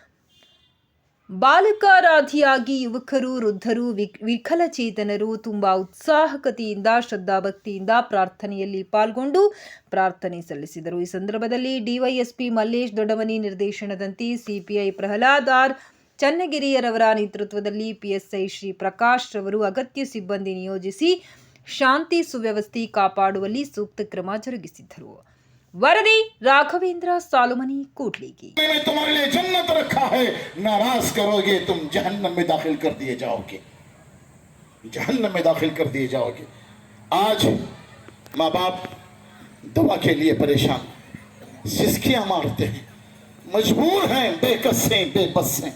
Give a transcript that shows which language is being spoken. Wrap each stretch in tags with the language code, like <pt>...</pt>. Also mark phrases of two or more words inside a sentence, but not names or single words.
<kn>ಬಾಲಕರಾದಿಯಾಗಿ ಯುವಕರು, ವೃದ್ಧರು, ವಿಕಲಚೇತನರು ತುಂಬಾ ಉತ್ಸಾಹಕತೆಯಿಂದ ಶ್ರದ್ಧಾಭಕ್ತಿಯಿಂದ ಪ್ರಾರ್ಥನೆಯಲ್ಲಿ ಪಾಲ್ಗೊಂಡು ಪ್ರಾರ್ಥನೆ ಸಲ್ಲಿಸಿದರು. ಈ ಸಂದರ್ಭದಲ್ಲಿ ಡಿವೈಎಸ್ಪಿ ಮಲ್ಲೇಶ್ ದೊಡ್ಡಮನಿ ನಿರ್ದೇಶನದಂತೆ ಸಿಪಿಐ ಪ್ರಹ್ಲಾದ್ ಆರ್ ಚನ್ನಗಿರಿಯರವರ ನೇತೃತ್ವದಲ್ಲಿ ಪಿಎಸ್ಐ ಶ್ರೀ ಪ್ರಕಾಶ್ ರವರು ಅಗತ್ಯ ಸಿಬ್ಬಂದಿ ನಿಯೋಜಿಸಿ ಶಾಂತಿ ಸುವ್ಯವಸ್ಥೆ ಕಾಪಾಡುವಲ್ಲಿ ಸೂಕ್ತ ಕ್ರಮ ಜರುಗಿಸಿದ್ದರು. वरदी राघवेंद्र सालुमनी कोटलीगी।</kn> <ur>میں نے تمہارے لیے جنت رکھا ہے، ناراض کروگے تم جہنم میں داخل کر دیے جاؤگے، جہنم میں داخل کر دیے جاؤگے. آج ماں باپ دوا کے لیے پریشان، سسکیاں مارتے ہیں، مجبور ہیں، بیکس ہیں، بےبس ہیں.</ur>